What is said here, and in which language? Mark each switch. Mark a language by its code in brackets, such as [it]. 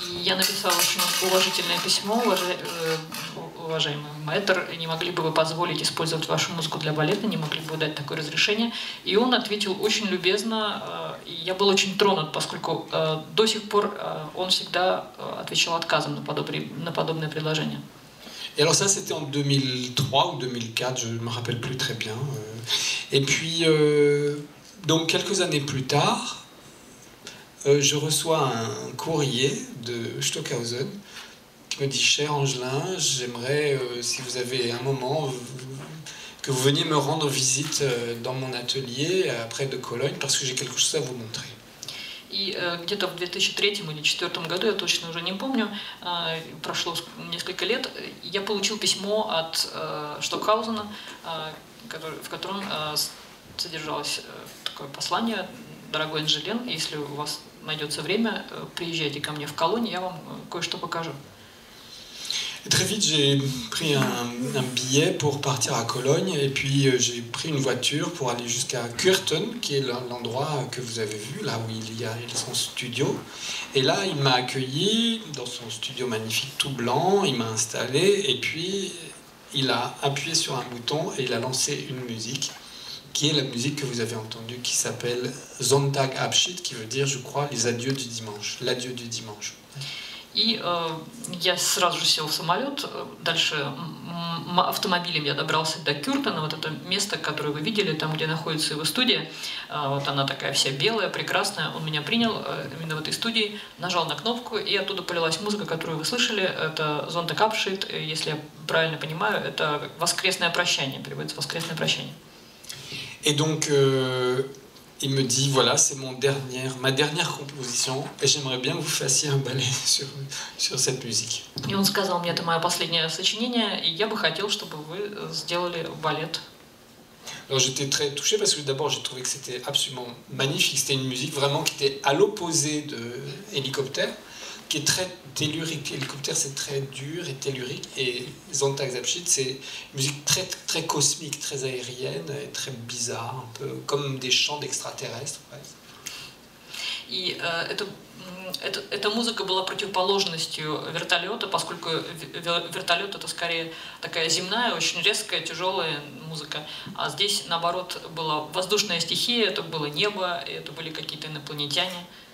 [ru] Я написала очень уважительное письмо, уважаемый мэтр, не могли бы вы позволить использовать вашу музыку для балета, не могли бы вы дать такое разрешение? И он ответил очень любезно, и я был очень тронут, поскольку до сих пор он всегда отвечал отказом на подобное предложение. [fr] Et alors ça, c'était en 2003 ou 2004, je ne me rappelle plus très bien. Et puis, donc quelques années plus tard, je reçois un courrier de Stockhausen qui me dit « Cher Angelin, j'aimerais, si vous avez un moment, que vous veniez me rendre visite dans mon atelier près de Cologne, parce que j'ai quelque chose à vous montrer. » [ru] И где-то в 2003 или 2004 году, я точно уже не помню, прошло несколько лет, я получил письмо от Штокхаузена, в котором содержалось такое послание: «Дорогой Анжелен, если у вас найдется время, приезжайте ко мне в Колонь, я вам кое-что покажу». [fr] Et très vite, j'ai pris un billet pour partir à Cologne et puis j'ai pris une voiture pour aller jusqu'à Kürten, qui est l'endroit que vous avez vu, là où il y a son studio. Et là, il m'a accueilli dans son studio magnifique tout blanc, il m'a installé et puis il a appuyé sur un bouton et il a lancé une musique qui est la musique que vous avez entendue, qui s'appelle Sonntagabschied, qui veut dire, je crois, les adieux du dimanche, l'adieu du dimanche. [ru] И я сразу же сел в самолет, дальше автомобилем я добрался до Кюртена, вот это место, которое вы видели, там, где находится его студия, вот она такая вся белая, прекрасная, он меня принял именно в этой студии, нажал на кнопку, и оттуда полилась музыка, которую вы слышали, это Sonntagabschied, если я правильно понимаю, это воскресное прощание, переводится воскресное прощание. [fr] Et donc, il me dit, voilà, c'est ma dernière composition, et j'aimerais bien que vous fassiez un ballet sur cette musique. [ru] И он сказал мне, это мое последнее сочинение, и я бы хотел, чтобы вы сделали балет. [fr] Alors j'étais très touché parce que d'abord j'ai trouvé que c'était absolument magnifique, c'était une musique vraiment qui était à l'opposé de Hélicoptère, qui est très tellurique. Hélicoptère c'est très dur et tellurique, et Sonntagabschied c'est une musique très, très cosmique, très aérienne et très bizarre, un peu comme des chants d'extraterrestres. [ru] И эта музыка была противоположностью вертолета, поскольку вертолет это скорее такая земная, очень резкая, тяжелая музыка, а здесь наоборот была воздушная стихия, это было небо, это были какие-то инопланетяне.